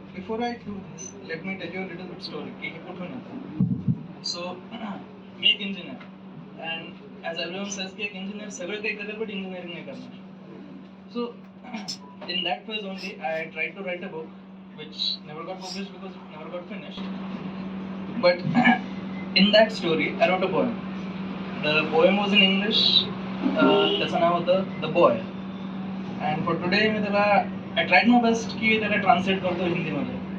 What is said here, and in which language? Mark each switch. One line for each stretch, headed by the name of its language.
English: before I do this, let me tell you a little bit story.
Marathi: कि ये कुठून येतं. So मी एक engineer
English: and as everyone says
Marathi: कि एक engineer सगळं काही करेल but engineering नाही करणार.
English: So in that phase only I tried to write a book which never got published because it never got finished. But in that story I wrote a poem. The poem was in English.
Marathi: त्याचं नाव होतं The Boy.
English: And for today
Marathi: मी त्याला
English: I tried my best
Marathi: कि त्याला
English: translate
Marathi: करतो हिंदी मध्ये.